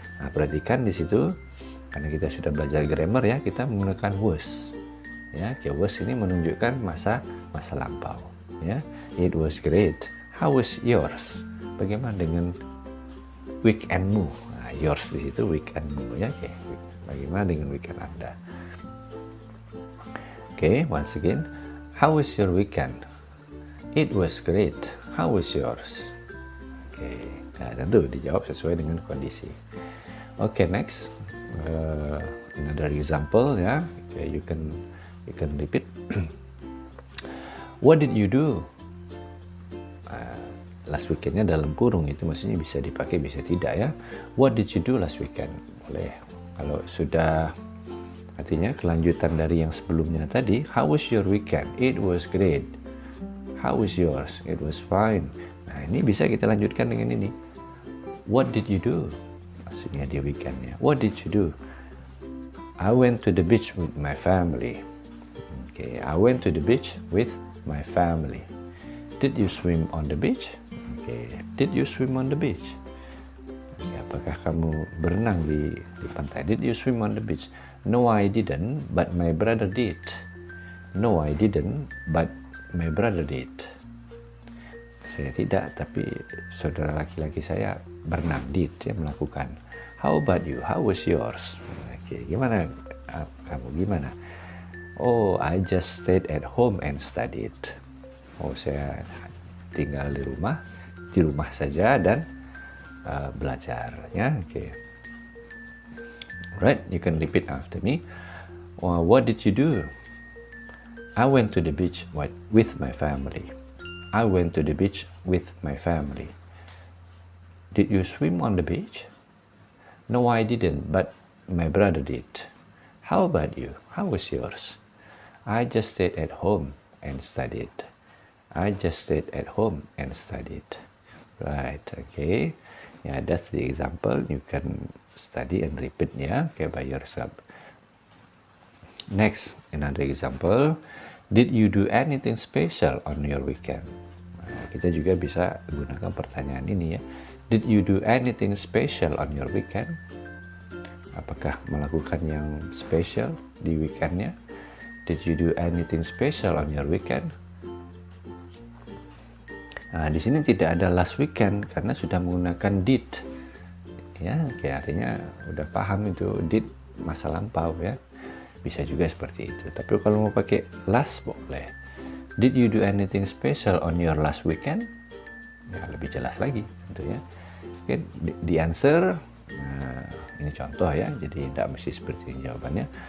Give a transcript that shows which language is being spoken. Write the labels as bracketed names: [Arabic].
[Indonesian] Nah, perhatikan di situ, karena kita sudah belajar grammar ya, kita menggunakan was. Ya, was ini menunjukkan masa lampau. Ya, [English] it was great. How was yours? [Indonesian] Bagaimana dengan weekendmu? Yours di situ weekendmu ya. Bagaimana dengan weekend Anda? [English] Once again, how was your weekend? It was great. How was yours? [Indonesian] Nah, tentu dijawab sesuai dengan kondisi. [English] Next, another example ya. You can repeat. What did you do? [Indonesian] Last weekendnya dalam kurung, itu maksudnya bisa dipakai bisa tidak ya. [English] What did you do last weekend? [Indonesian] Boleh. Kalau sudah artinya kelanjutan dari yang sebelumnya tadi, [English] how was your weekend? It was great. How was yours? It was fine. [Indonesian] Nah, ini bisa kita lanjutkan dengan ini. [English] What did you do? [Indonesian] Maksudnya di weekendnya. [English] What did you do? I went to the beach with my family. I went to the beach with my family. Did you swim on the beach? Did you swim on the beach? [Indonesian] Apakah kamu berenang di pantai? [English] Did you swim on the beach? No, I didn't, but my brother did. No, I didn't, but my brother did. [Indonesian] Saya tidak, tapi saudara laki-laki saya berenang, did, ya, melakukan. [English] How about you? How was yours? [Indonesian] Gimana kamu? Gimana? [English] Oh, I just stayed at home and studied. [Indonesian] Oh, saya tinggal di rumah saja dan belajar ya. [English] Right, you can repeat after me. What did you do? I went to the beach with my family. I went to the beach with my family. Did you swim on the beach? No, I didn't, but my brother did. How about you? How was yours? I just stayed at home and studied. I just stayed at home and studied. Right, Yeah, that's the example. You can study and repeat by yourself. Next, another example. Did you do anything special on your weekend? [Indonesian] Nah, kita juga bisa gunakan pertanyaan ini ya. [English] Did you do anything special on your weekend? [Indonesian] Apakah melakukan yang spesial di weekendnya? [English] Did you do anything special on your weekend? [Indonesian] Nah, di sini tidak ada last weekend karena sudah menggunakan did. Ya, artinya udah paham itu did masa lampau ya. Bisa juga seperti itu. Tapi kalau mau pakai last boleh. [English] Did you do anything special on your last weekend? [Indonesian] Ya, lebih jelas lagi tentunya. [English] The answer, [Indonesian] nah, ini contoh ya. Jadi tidak mesti seperti ini jawabannya.